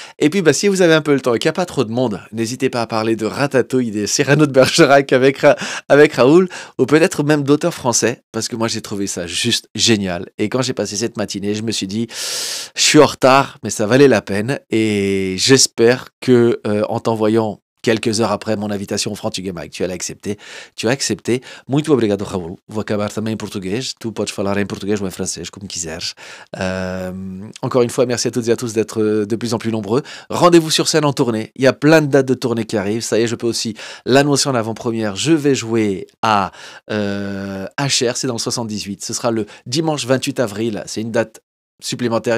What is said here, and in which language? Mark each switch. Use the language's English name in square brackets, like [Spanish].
[French] Et puis si vous avez un peu le temps et qu'il n'y a pas trop de monde, n'hésitez pas à parler de Ratatouille, des Cyrano de Bergerac avec Raoul, ou peut-être même d'auteurs français, parce que moi j'ai trouvé ça juste génial. Et quand j'ai passé cette matinée, je me suis dit, je suis en retard, mais ça valait la peine. Et j'espère que en t'envoyant quelques heures après mon invitation ao Português Mike, tu as accepté. [Portuguese] Muito obrigado, Raul. Vou acabar também em português. Tu podes falar em português ou em francês, comme quiseres. [French] Encore une fois, merci à toutes et à tous d'être de plus en plus nombreux. Rendez-vous sur scène en tournée. Il y a plein de dates de tournée qui arrivent. Ça y est, je peux aussi l'annoncer en avant-première. Je vais jouer à HR, c'est dans le 78. Ce sera le dimanche 28 avril. C'est une date supplémentaires.